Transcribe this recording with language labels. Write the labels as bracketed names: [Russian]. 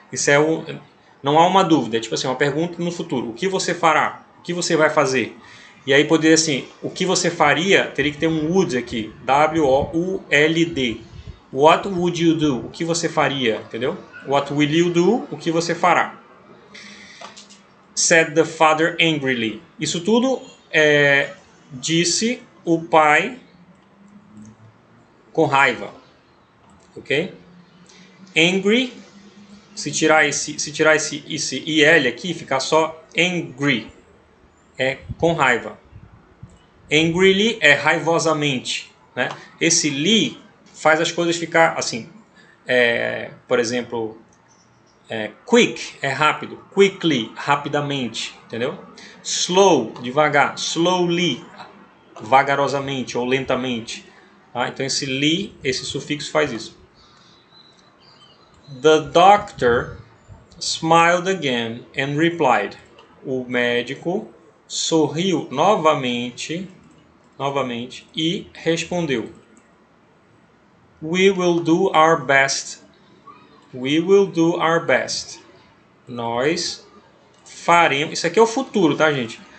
[Portuguese] Isso não há uma dúvida. É tipo assim, uma pergunta no futuro. O que você fará? O que você vai fazer? E aí poderia assim, o que você faria? Teria que ter um would aqui. [English] W-O-U-L-D. What would you do? [Portuguese] O que você faria? Entendeu? [English] What will you do? [Portuguese] O que você fará? [English] Said the father angrily. [Portuguese] Isso tudo disse o pai com raiva. Ok? Angry, se tirar esse IL aqui, ficar só angry, é com raiva. Angrily é raivosamente, né? Esse li faz as coisas ficar assim, por exemplo, quick é rápido, quickly, rapidamente, entendeu? Slow, devagar, slowly, vagarosamente ou lentamente. Tá? Então esse sufixo faz isso. [English] The doctor smiled again and replied. [Portuguese] O médico sorriu novamente e respondeu. [English] We will do our best. We will do our best. [Portuguese] Nós faremos. Isso aqui é o futuro, tá, gente?